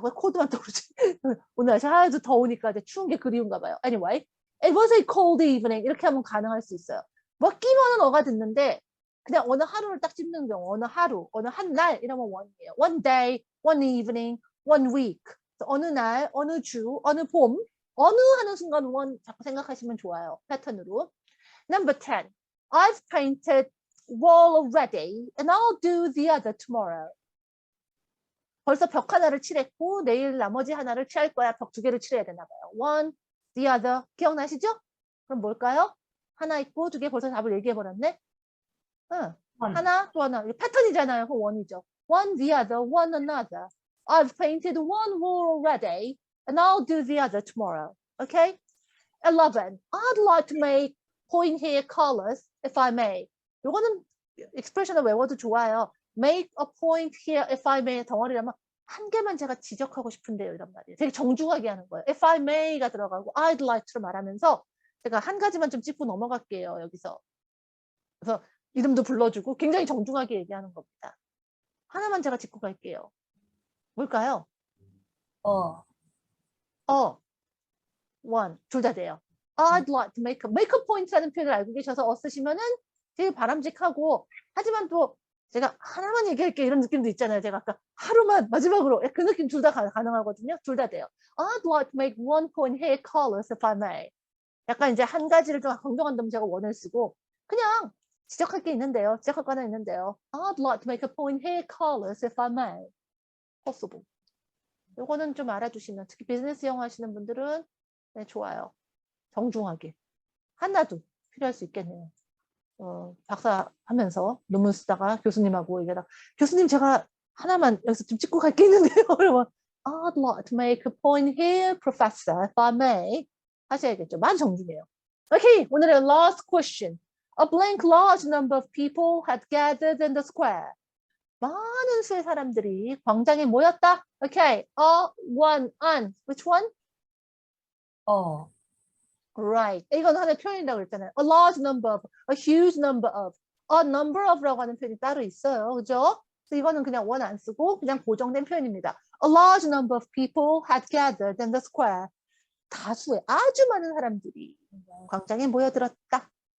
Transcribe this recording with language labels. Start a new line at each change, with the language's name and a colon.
Korean: 자꾸 cold만 떠오르지. 오늘 날씨 하나도 더우니까 이제 추운 게 그리운가 봐요.
English: Anyway, it was a cold evening.
Korean: 이렇게 하면 가능할 수 있어요. 뭐 끼면은 어가 듣는데 그냥 어느 하루를 딱 찝는 경우, 어느 하루, 어느 한 날 이러면 one이에요.
English: One day, one evening, one week.
Korean: 어느 날, 어느 주, 어느 봄, 어느 하는 순간 one 자꾸 생각하시면 좋아요.
English: 패턴으로. Number 10. I've painted wall already and I'll do the other tomorrow.
Korean: 벌써 벽 하나를 칠했고 내일 나머지 하나를 칠할 거야. 벽 2개를 칠해야 되나 봐요.
English: One, the other.
Korean: 기억나시죠? 그럼 뭘까요? 하나 있고 2개 벌써 답을 얘기해버렸네. 하나 또 하나. 패턴이잖아요. 그 원이죠.
English: One, the other, one, another. I've painted one wall already and I'll do the other tomorrow. Okay? 11. I'd like to make point hair colors if I may.
Korean: 요거는 expression을 외워도 좋아요.
English: Make a point here if I may
Korean: 덩어리라면 한 개만 제가 지적하고 싶은데요. 이런 말이에요. 되게 정중하게 하는 거예요.
English: If I may
Korean: 가 들어가고
English: I'd like to
Korean: 말하면서 제가 한 가지만 좀 짚고 넘어갈게요. 여기서. 그래서 이름도 불러주고 굉장히 정중하게 얘기하는 겁니다. 하나만 제가 짚고 갈게요. 뭘까요? one. 둘 다 돼요.
English: I'd like to make a point
Korean: 라는 표현을 알고 계셔서 쓰시면은 되게 바람직하고 하지만 또 제가 하나만 얘기할게 이런 느낌도 있잖아요. 제가 아까 하루만 마지막으로 그 느낌 둘 다 가능하거든요. 둘 다 돼요.
English: I'd like to make one point hair colors if I may.
Korean: 약간 이제 한 가지를 좀 강조한다면 제가 원을 쓰고 그냥 지적할 게 있는데요. 지적할 거 하나 있는데요.
English: I'd like to make a point hair colors if I may. possible.
Korean: 요거는 좀 알아두시면 특히 비즈니스 영어 하시는 분들은 네, 좋아요. 정중하게. 하나도 필요할 수 있겠네요. 박사 하면서 논문 쓰다가 교수님하고 얘기하다가 교수님 제가 하나만 여기서 좀 찍고 갈 게 있는데요.
English: 그러면 I'd like to make a point here, professor, if I may.
Korean: 하셔야겠죠. 많이 정중해요.
English: Okay, 오늘의 last question. A blank large number of people had gathered in the square.
Korean: 많은 수의 사람들이 광장에 모였다.
English: Okay, one, an. Which one? Right.
Korean: 이건 하나의 표현이라고 그랬잖아요.
English: A large number of, a huge number of, a number of라고
Korean: 하는 표현이 따로 있어요. 그죠? 그래서 이거는 그냥 원 안 쓰고 그냥 고정된 표현입니다.
English: A large number of people had gathered in the square.
Korean: 다수의 아주 많은 사람들이 광장에 모여들었다.